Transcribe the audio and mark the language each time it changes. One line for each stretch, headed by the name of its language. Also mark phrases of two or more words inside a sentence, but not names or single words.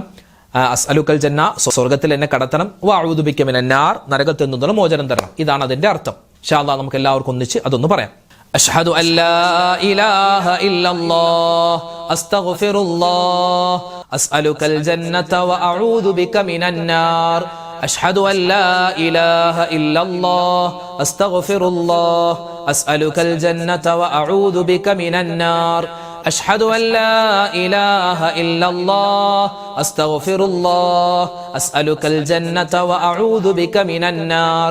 Arabic: أسألك الجنة,
Malayalam: സ്വർഗ്ഗത്തിൽ എന്നെ കടത്തണം.
Arabic: وأعوذ بك من النار,
Malayalam: നരകത്തിൽ നിന്നുള്ള മോചനം തരണം. ഇതാണ് അതിന്റെ അർത്ഥം.
Arabic: إن شاء الله
Malayalam: നമുക്ക് എല്ലാവർക്കും ഒന്നിച്ച് അതൊന്ന് പറയാം.
Arabic: أشهد أن لا إله إلا الله أستغفر الله أسألك الجنة وأعوذ بك من النار. أشهد أن لا إله إلا الله أستغفر الله أسألك الجنة وأعوذ بك من النار. أشهد أن لا إله إلا الله أستغفر الله أسألك الجنة وأعوذ بك من النار.